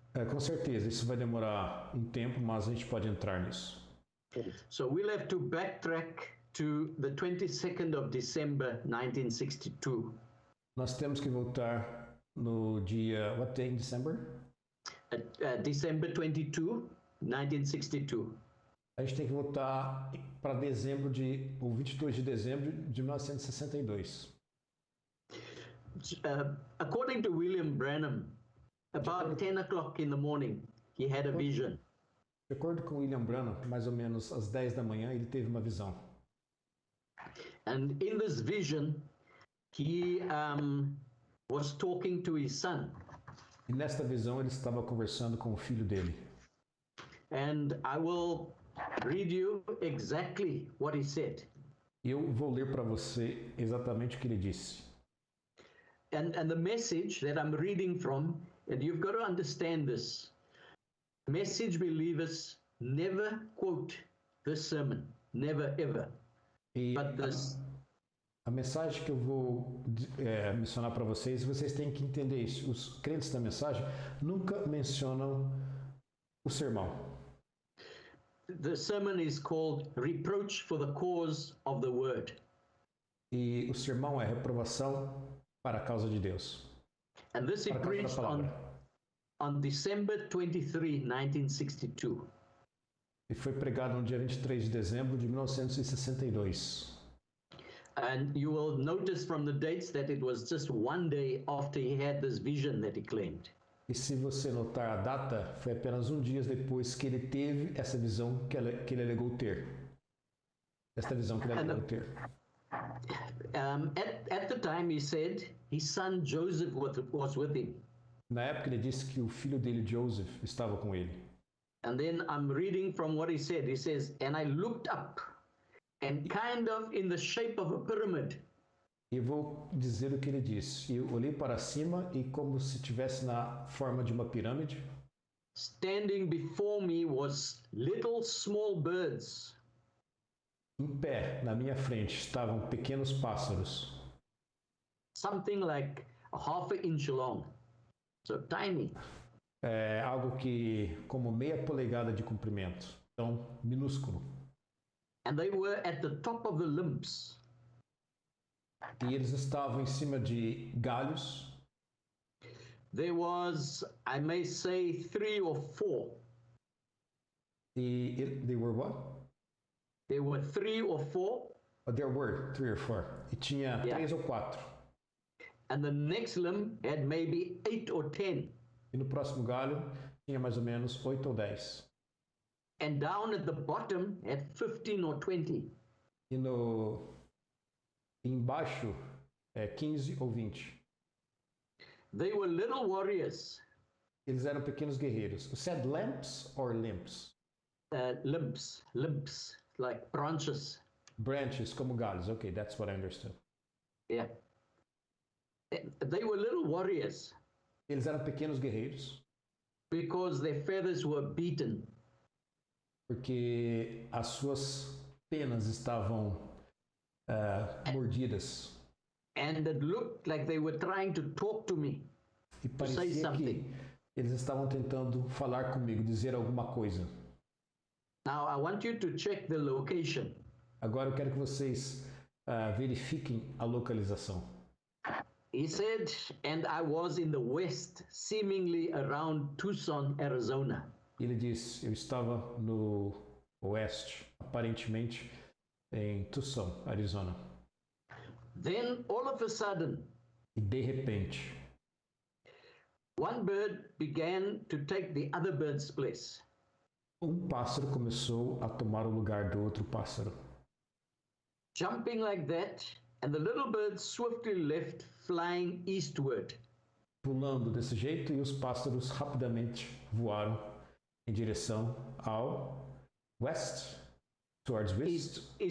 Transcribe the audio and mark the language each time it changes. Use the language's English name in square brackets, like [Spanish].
[Portuguese] Com certeza, isso vai demorar um tempo, mas a gente pode entrar nisso. [English] So we'll have to backtrack to the 22nd of December 1962. [Portuguese] Nós temos que voltar no dia, [English] what day in December? December 22, 1962. [Portuguese] A gente tem que voltar para dezembro o 22 de dezembro de 1962. [English] According to William Branham, about 10 o'clock in the morning, he had a vision. [Portuguese] De acordo com William Branham, mais ou menos às 10 da manhã, ele teve uma visão. [English] And in this vision, he was talking to his son. [Portuguese] E nesta visão ele estava conversando com o filho dele. [English] And I will read you exactly what he said. [Portuguese] Eu vou ler para você exatamente o que ele disse. [English] And the message that I'm reading from, and you've got to understand this, message believers never quote this sermon, never ever. But this... [Portuguese] A mensagem que eu vou mencionar para vocês, vocês têm que entender isso. Os crentes da mensagem nunca mencionam o sermão. [English] The sermon is called Reproach for the Cause of the Word. [Portuguese] E o sermão é reprovação para a causa de Deus. [English] And this he preached on December 23, 1962. [Portuguese] E foi pregado no dia 23 de dezembro de 1962. [English] And you will notice from the dates that it was just one day after he had this vision that he claimed. [Portuguese] E se você notar a data, foi apenas um dia depois que ele teve essa visão que ele alegou ter. Esta visão que ele alegou ter. [English] At the time he said his son Joseph was with him. [Portuguese] Na época ele disse que o filho dele Joseph estava com ele. [English] And then I'm reading from what he said. He says, and I looked up and kind of in the shape of a pyramid. [Portuguese] E vou dizer o que ele disse. Eu olhei para cima e como se estivesse na forma de uma pirâmide. [English] Standing before me was little small birds. [Portuguese] Em pé, na minha frente, estavam pequenos pássaros. [English] Something like a half an inch long. So tiny. [Portuguese] Algo que como meia polegada de comprimento. Então, minúsculo. [English] And they were at the top of the limbs. [Portuguese] E eles estavam em cima de galhos. [English] There was, I may say, 3 or 4. They were what? There were 3 or 4. There were 3 or 4. [Portuguese] E tinha 3 ou 4. [English] And the next limb had maybe 8 or 10. [Portuguese] E no próximo galho tinha mais ou menos 8 ou 10. [English] And down at the bottom had 15 or 20. [Portuguese] E embaixo 15 ou 20. [English] They were little warriors. [Portuguese] Eles eram pequenos guerreiros. [English] You said lamps or limps? Limbs, like branches. [Portuguese] Branches, como galhos. [English] Okay, that's what I understood. Yeah. They were little warriors. [Portuguese] Eles eram pequenos guerreiros. [English] Because their feathers were beaten. [Portuguese] Porque as suas penas estavam mordidas. [English] And it looked like they were trying to talk to me. [Portuguese] E parecia que eles estavam tentando falar comigo, dizer alguma coisa. [English] Now I want you to check the location. [Portuguese] Agora eu quero que vocês verifiquem a localização. [English] He said, and I was in the west, seemingly around Tucson, Arizona. [Portuguese] Ele disse, eu estava no oeste, aparentemente em Tucson, Arizona. [English] Then, all of a sudden, [Portuguese] E de repente, [English] one bird began to take the other bird's place. [Portuguese] pássaro começou a tomar o lugar do outro pássaro. [English] Jumping like that, and the little bird swiftly left, flying eastward. [Portuguese] Pulando desse jeito, e os pássaros rapidamente voaram em direção ao [English] west, towards west,